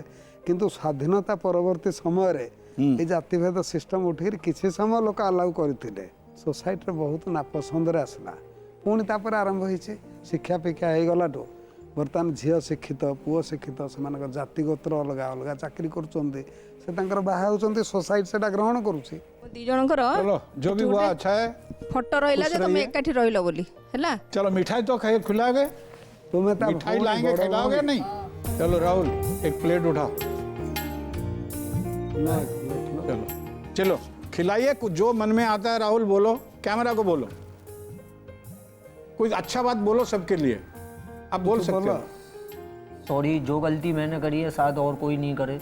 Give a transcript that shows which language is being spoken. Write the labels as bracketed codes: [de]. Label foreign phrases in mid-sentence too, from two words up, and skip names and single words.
[or] କିନ୍ତୁ ସ୍ୱାଧୀନତା ପରବର୍ତ୍ତୀ ସମୟରେ ଏଇ ଜାତିଭେଦ ସିଷ୍ଟମ ଉଠିକିରି କିଛି ସମୟ ଲୋକ ଆଲାଉ କରିଥିଲେ। ସୋସାଇଟିରେ ବହୁତ ନାପସନ୍ଦରେ ଆସିଲା। ପୁଣି ତାପରେ ଆରମ୍ଭ ହେଇଛି, ଶିକ୍ଷା ଫିକ୍ଷା ହେଇଗଲାଠୁ ବର୍ତ୍ତମାନ ଝିଅ ଶିକ୍ଷିତ, ପୁଅ ଶିକ୍ଷିତ, ସେମାନଙ୍କ ଜାତିଗୋତ୍ର ଅଲଗା ଅଲଗା ଚାକିରି କରୁଛନ୍ତି, ସେ ତାଙ୍କର ବାହା ହେଉଛନ୍ତି, ସୋସାଇଟି ସେଟା ଗ୍ରହଣ କରୁଛି। ଦି ଜଣଙ୍କର [hi] चलो जो भी हुआ अच्छा है। [or] ଫଟୋ ରହିଲା ଯେ ଖୁସି ତମେ ରହିଏ। ଏକାଠି ରହିଲ ବୋଲି ହେଲା। [hi] चलो मिठाई तो खाए, खिलाओगे? [or] ତୁମେ ତା [hi] मिठाई [or] ଭଉଣୀ, [hi] लाएंगे, [or] ବଡ଼ [hi] खिलाओगे [or] ଭଉଣୀ। [hi] नहीं? चलो राहुल एक प्लेट उठाओ, [or] ନାଇଁ, [hi] चलो चलो खिलाइए। जो मन में आता है राहुल बोलो, कैमरा को बोलो, कोई अच्छा बात बोलो सबके लिए, आप बोल सकते हो। सॉरी, जो गलती मैंने करी है शायद और कोई नहीं करे।